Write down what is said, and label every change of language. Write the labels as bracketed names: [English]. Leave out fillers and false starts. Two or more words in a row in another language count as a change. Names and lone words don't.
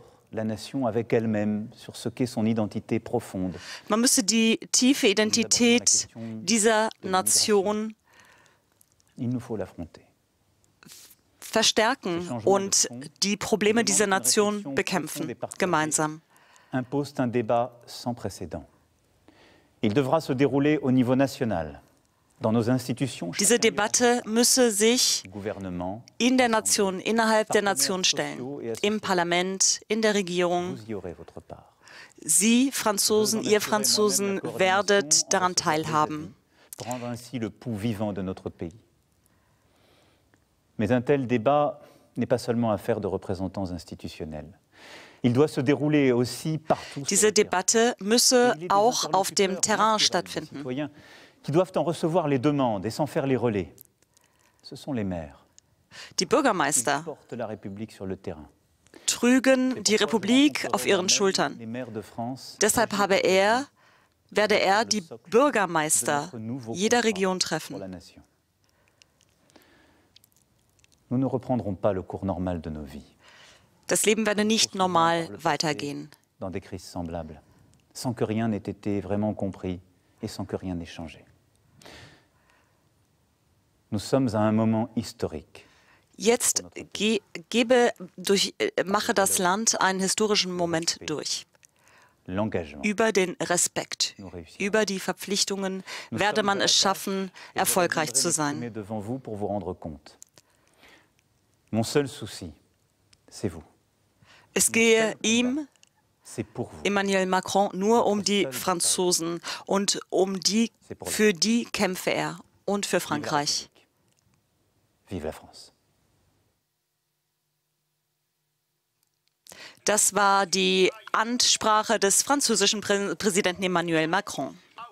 [German] Man müsse die tiefe Identität dieser Nation verstärken und die Probleme dieser Nation bekämpfen, gemeinsam. [French] Impose un débat sans précédent. Il devra se dérouler au niveau national, dans nos institutions. [German] Diese Debatte müsse sich in der Nation, innerhalb der Nation stellen, im Parlament, in der Regierung. Sie, Franzosen, ihr Franzosen, werdet daran teilhaben. [French] Prendre ainsi le pouls vivant de notre pays. Mais un tel débat n'est pas seulement affaire de représentants institutionnels. Il doit se dérouler aussi partout. [German] Diese Debatte müsse auch auf dem Terrain stattfinden. [French] Qui doivent en recevoir les demandes et s'en faire les relais. Ce sont les maires. [German] Die Bürgermeister [French] portent la République sur le terrain. [German] Trügen die Republik auf ihren Schultern. Deshalb werde er die Bürgermeister jeder Region treffen. [French] Nous ne reprendrons pas le cours normal de nos vies. [German] Das Leben werde nicht normal weitergehen. [French] Dans des crises semblables, sans que rien n'ait été vraiment compris et sans que rien n'ait changé. Nous sommes à un moment historique. [German] Jetzt mache das Land einen historischen Moment durch. Über den Respekt, über die Verpflichtungen werde man es schaffen, erfolgreich zu sein. [French] Mon seul souci, c'est vous. [German] Es gehe ihm, Emmanuel Macron, nur um die Franzosen und für die kämpfe er und für Frankreich. [French] Vive la France. [German] Das war die Ansprache des französischen Präsidenten Emmanuel Macron.